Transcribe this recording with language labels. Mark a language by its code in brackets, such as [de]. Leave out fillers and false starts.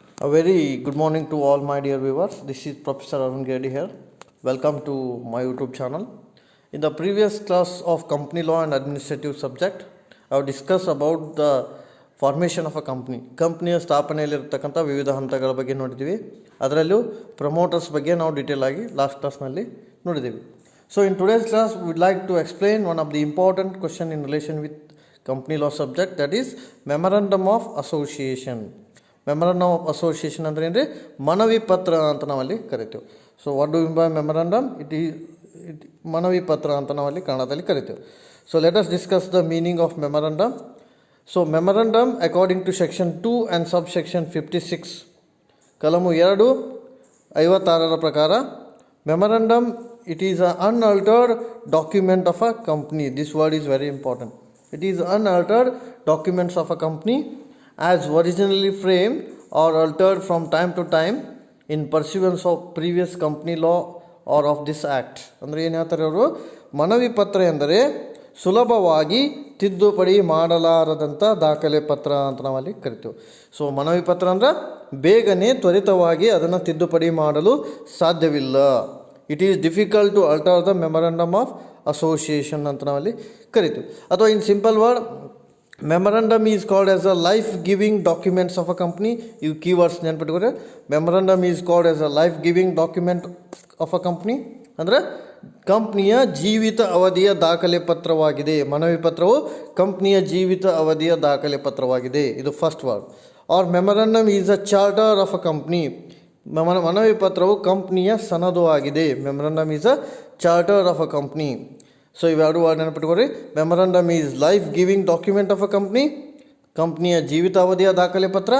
[en] A very good morning to all my dear viewers. This is Professor Arun Reddy here. Welcome to my YouTube channel. In the previous class of company law and administrative subject, I have discussed about the formation of a company. [kn] ಕಂಪ್ನಿಯ ಸ್ಥಾಪನೆಯಲ್ಲಿರತಕ್ಕಂಥ ವಿವಿಧ ಹಂತಗಳ ಬಗ್ಗೆ ನೋಡಿದ್ದೀವಿ. ಅದರಲ್ಲೂ promoters ಬಗ್ಗೆ ನಾವು detail ಆಗಿ last ಕ್ಲಾಸ್ನಲ್ಲಿ ನೋಡಿದ್ದೀವಿ. [en] So in today's class, we would like to explain one of the important question in relation with company law subject, that is memorandum of association. [kn] Memorandum of association ಅಂದರೆ ಏನ್ರಿ, ಮನವಿ ಪತ್ರ ಅಂತ ನಾವಲ್ಲಿ ಕರಿತೇವೆ. [en] So what do mean by memorandum? [kn] ಮನವಿ ಪತ್ರ ಅಂತ ನಾವಲ್ಲಿ ಕನ್ನಡದಲ್ಲಿ ಕರಿತೇವೆ. [en] So let us discuss the meaning of memorandum. So memorandum according to section 2 and sub section 56 [kn] ಕಲಮು 2 56 ಪ್ರಕಾರ [en] Memorandum it is a unaltered document of a company. This word is very important. It is unaltered documents of a company as originally framed or altered from time to time in pursuance of previous company law or of this act. [kn] ಅಂದರೆ ಏನು ಹೇಳ್ತಾರೆ ಅವರು, ಮನವಿ ಪತ್ರ ಎಂದರೆ ಸುಲಭವಾಗಿ ತಿದ್ದುಪಡಿ ಮಾಡಲಾರದಂಥ ದಾಖಲೆ ಪತ್ರ ಅಂತ ನಾವಲ್ಲಿ ಕರಿತೇವೆ. ಸೊ ಮನವಿ ಪತ್ರ ಅಂದ್ರೆ ಬೇಗನೆ ತ್ವರಿತವಾಗಿ ಅದನ್ನು ತಿದ್ದುಪಡಿ ಮಾಡಲು ಸಾಧ್ಯವಿಲ್ಲ. [en] it is difficult to alter the memorandum of association [kn] ಅಂತ ನಾವಲ್ಲಿ ಕರಿತೇವೆ. [en] ಅಥವಾ in simple word, memorandum is called as a life giving documents of a company. You keywords [kn] ನೆನಪಿಟ್ಕೊಂಡ್ರೆ, [en] memorandum is called as a life giving document of a company [kn] ಅಂದರೆ ಕಂಪ್ನಿಯ ಜೀವಿತ ಅವಧಿಯ ದಾಖಲೆ ಪತ್ರವಾಗಿದೆ. ಮನವಿ ಪತ್ರವು ಕಂಪ್ನಿಯ ಜೀವಿತ ಅವಧಿಯ ದಾಖಲೆ ಪತ್ರವಾಗಿದೆ. ಇದು first word. [en] Or memorandum is a charter of a company. [kn] ಮನವಿ ಪತ್ರವು ಕಂಪ್ನಿಯ ಸನದು ಆಗಿದೆ. [en] Memorandum is a charter of a company. [kn] So ಇವೆರಡು word ನೆನಪಿಟ್ಕೊಳ್ರಿ. [en] memorandum is life giving document of a company, [kn] ಕಂಪ್ನಿಯ ಜೀವಿತಾವಧಿಯ ದಾಖಲೆ ಪತ್ರ.